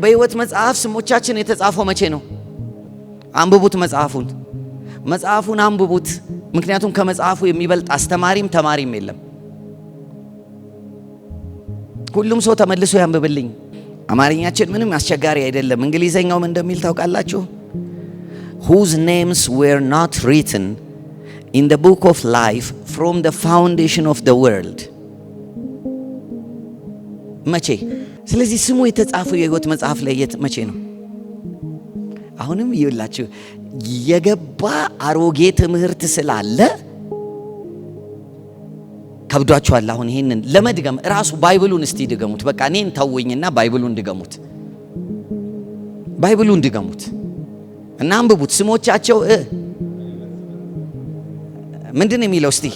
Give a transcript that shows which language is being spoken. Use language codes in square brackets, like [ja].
[am] በሕይወት መጽሐፍ ስሞቻችን የተጻፈው መቼ ነው? አንብቡት መጽሐፉን አንብቡት። ምክንያቱም ከመጽሐፉ የሚበልጥ አስተማሪም ተማሪም የለም። ሁሉም ሰው ተመልሶ ያንብብልኝ። አማርኛችን ምንም አስቸጋሪ አይደለም። እንግሊዘኛው ምን እንደሚል ታውቃላችሁ? [en] whose names were not written in the book of life from the foundation of the world። [am] መቼ? ስለዚህ ስሙ የተጻፈው የሕይወት መጽሐፍ ላይ መቼ ነው? አሁንም ይኸውላችሁ የገባ አሮጌ ትምህርት ስላለ ከብዷችኋል። አሁን ይሄንን ለመድገም ራሱ ባይብሉን እስቲ ድገሙት። በቃ እኔን ተውኝና ባይብሉን ድገሙት እና አንብቡት። ስሞቻቸው ምንድን ነው የሚለው?